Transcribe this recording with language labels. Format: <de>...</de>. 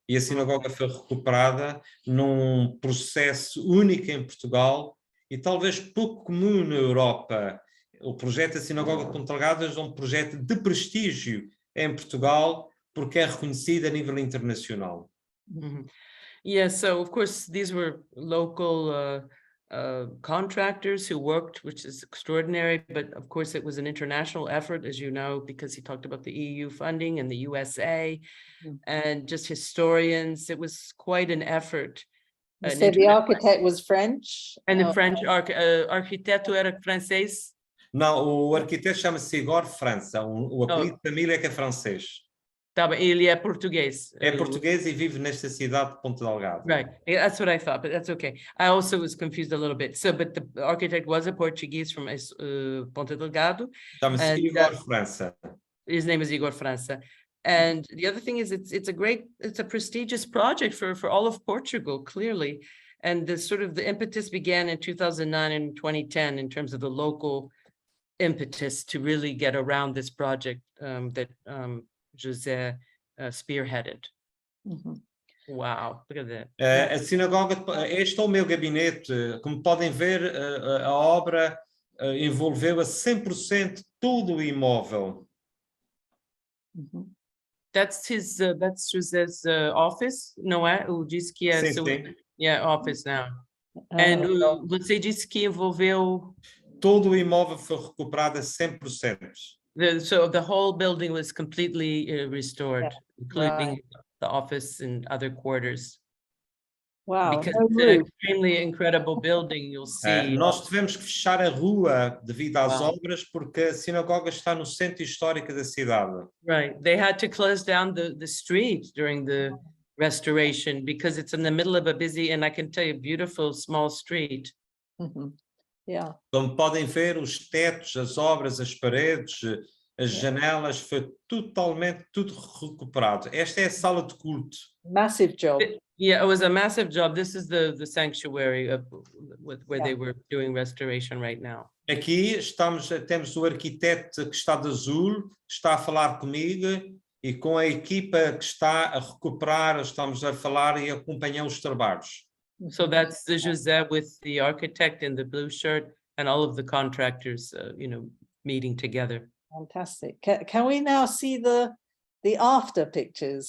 <pt>E a sinagoga foi recuperada num processo único em Portugal e talvez pouco comum na Europa. o projeto da Sinagoga de Ponta Delgada é um projeto de prestígio em Portugal, porque é reconhecido a nível internacional.</pt> <en>Yeah, so of course, these were local contractors who worked, which is extraordinary, but of course it was an international effort, as you know, because he talked about the EU funding and the USA and just historians. It was quite an effort. You said the architect was French? And the French</en> <pt>arquiteto era francês? Não, o arquiteto chama-se Igor França, o apelido de família é que é francês. Tá bem, ele é português. É português e vive nesta cidade de Ponta Delgada.</pt> <en>Right, that's what I thought, but that's okay. I also was confused a little bit. So, but the architect was a Portuguese from Ponta Delgado.</en> <pt>Chama-se Igor França.</pt> <en>His name is Igor França. And the other thing is it's a prestigious project for all of Portugal, clearly. And the impetus began in 2009 and 2010 in terms of the local impetus to really get around this project that José spearheaded. Wow, look at that.</en> <pt>A sinagoga, este é o meu gabinete. Como podem ver, a obra envolveu a 100% todo o imóvel.</pt> <en>That's José's office,</en> <pt>não é? O disse que é Sim, sim.</pt> <en>Yeah, office now. And</en> <pt>você disse que envolveu todo o imóvel foi recuperado a 100%.</pt> <en>So the whole building was completely restored, including right. the office and other quarters. Wow. Because No it's an roof. extremely incredible building, you'll see.</en> <pt>Nós tivemos que fechar a rua devido às obras porque a sinagoga está no centro histórico da cidade.</pt> <en>Right, they had to close down the street during the restoration because it's in the middle of a busy, and I can tell you, beautiful small street. Yeah.</en> <pt>Como podem ver, os tetos, as obras, as paredes, as janelas, foi totalmente tudo recuperado. Esta é a sala de culto.</pt> <en>Massive job. Yeah, it was a massive job. This is the sanctuary where they were doing restoration right now.</en> <pt>Aqui temos o arquiteto que está de azul, que está a falar comigo e com a equipa que está a recuperar, estamos a falar e acompanhar os trabalhos.</pt> <en>So that's the José with the architect in the blue shirt and all of the contractors, meeting together. Fantastic. Can we now see the after pictures?</en>